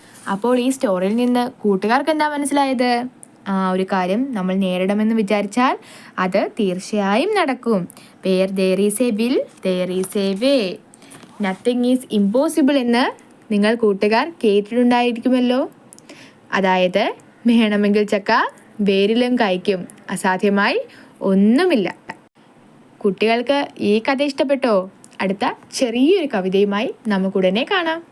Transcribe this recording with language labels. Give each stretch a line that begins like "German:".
Malayalam: അപ്പോൾ ഈ സ്റ്റോറിയിൽ നിന്ന് കൂട്ടുകാർക്ക് എന്താ മനസ്സിലായത്? ഒരു കാര്യം നമ്മൾ നേരിടണമെന്ന് വിചാരിച്ചാൽ അത് തീർച്ചയായും നടക്കും.
English: Where there is a will, there is a way. Nothing is impossible
Malayalam: എന്ന് നിങ്ങൾ കൂട്ടുകാർ കേട്ടിട്ടുണ്ടായിരിക്കുമല്ലോ. അതായത് വേണമെങ്കിൽ ചക്ക വേരിലും കായ്ക്കും, അസാധ്യമായി ഒന്നുമില്ല. കുട്ടികൾക്ക് ഈ കഥ ഇഷ്ടപ്പെട്ടോ? അടുത്ത ചെറിയൊരു കവിതയുമായി നമുക്കുടനെ കാണാം.